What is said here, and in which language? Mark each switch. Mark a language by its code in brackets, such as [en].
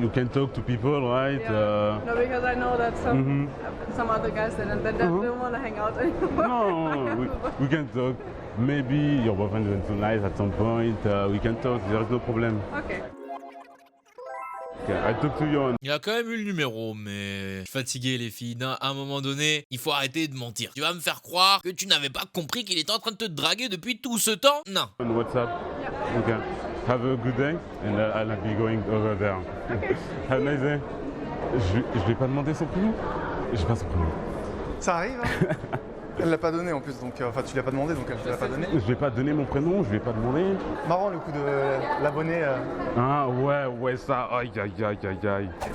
[en] You can talk to people, right? Yeah. No, because I know that some other guys that don't want to hang out anymore. No, we can talk. Maybe your boyfriend isn't so nice at some point. We can talk. There is no problem. Okay. Okay, I talk to you on. [fr] Il a quand même eu le numéro, mais je suis fatigué les filles. Non, à un moment donné, il faut arrêter de mentir. Tu vas me faire croire que tu n'avais pas compris qu'il était en train de te draguer depuis tout ce temps? Non. [en] On WhatsApp. Yeah. Okay. Have a good day, and I'll be going over there. Okay. Have a nice day. [fr] Je vais pas demander son prénom. J'ai pas son prénom. Ça arrive, hein. Elle l'a pas donné en plus, donc enfin tu l'as pas demandé, donc elle te l'a pas donné. Je vais pas donner mon prénom. Je vais pas demander. Marrant le coup de l'abonné. Ah ouais ça. Aïe aïe aïe aïe aïe.